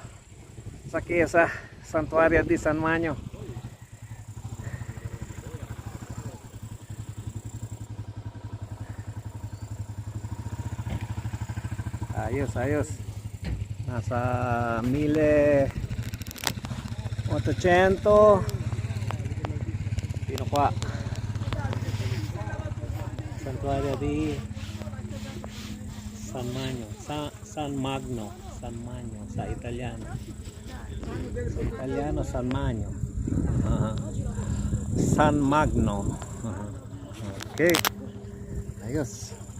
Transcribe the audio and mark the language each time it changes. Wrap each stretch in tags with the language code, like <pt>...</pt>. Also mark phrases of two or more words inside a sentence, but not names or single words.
<tl>Sa Chiesa Santuario di San Manyo. Ayos, ayos. Nasa 1800 Pinukwa. Santuario di San Magno, San Magno, San Magno sa Italiano. Sa Italiano San Magno. San Magno. Okay. Ayos.</tl>